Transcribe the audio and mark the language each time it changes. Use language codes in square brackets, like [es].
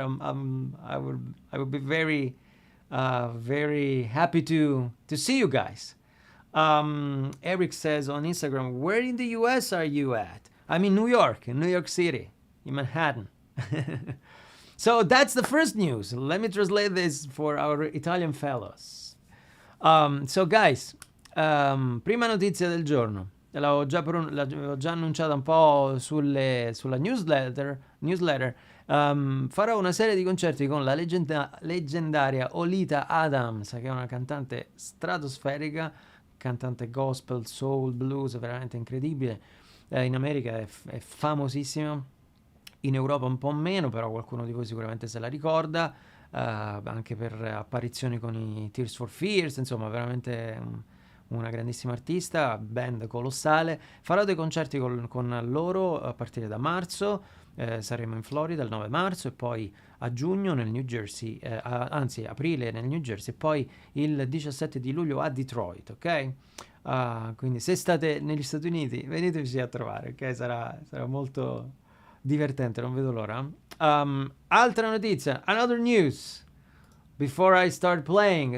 [en] I would be very very happy to see you guys. Eric says on Instagram, where in the US are you at? I'm in New York City, in Manhattan. So that's the first news. Let me translate this for our Italian fellows. So guys, [it] prima notizia del giorno. L'avevo già annunciata un po' sulla newsletter. Farò una serie di concerti con la leggendaria Olita Adams, che è una cantante stratosferica, cantante gospel, soul, blues, veramente incredibile. In America è famosissima, in Europa un po' meno, però qualcuno di voi sicuramente se la ricorda, anche per apparizioni con i Tears for Fears, insomma veramente una grandissima artista, band colossale. Farò dei concerti con loro a partire da marzo, saremo in Florida il 9 marzo e poi a giugno nel New Jersey, anzi aprile nel New Jersey e poi il 17 di luglio a Detroit, ok? Quindi se state negli Stati Uniti veniteci a trovare, ok? Sarà molto divertente, non vedo l'ora. Altra notizia, [en] another news before I start playing.